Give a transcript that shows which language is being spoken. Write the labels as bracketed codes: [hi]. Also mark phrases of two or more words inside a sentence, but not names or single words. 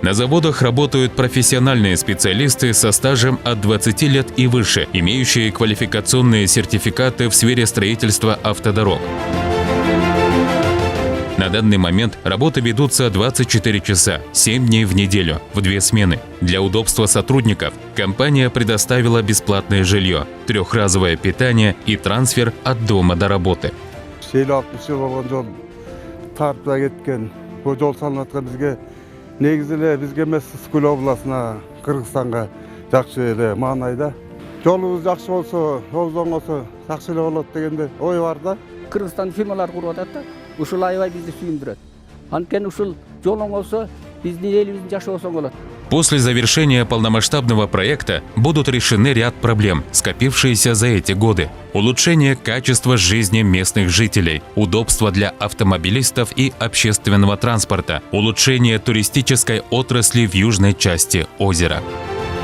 [ru] На заводах работают профессиональные специалисты со стажем от 20 лет и выше, имеющие квалификационные сертификаты в сфере строительства автодорог. На данный момент работы ведутся 24 часа, 7 дней в неделю, в 2 смены. Для удобства сотрудников компания предоставила бесплатное жилье, трехразовое питание и трансфер от дома до работы. [ky] Негизи эле бизге эмес Ысыкөл областына, Кыргызстанга жакшы эле маанайда. Жолубуз жакшы болсо, жол оңосо жакшы эле болот дегенде ой бар да. Кыргызстан фирмалар куруп атат да. Ушул аябай бизди сүйүндүрөт. Анткени ушул жол оңосо биздин элибиздин жашоосу болот. [ru] После завершения полномасштабного проекта будут решены ряд проблем, скопившиеся за эти годы. Улучшение качества жизни местных жителей, удобства для автомобилистов и общественного транспорта, улучшение туристической отрасли в южной части озера.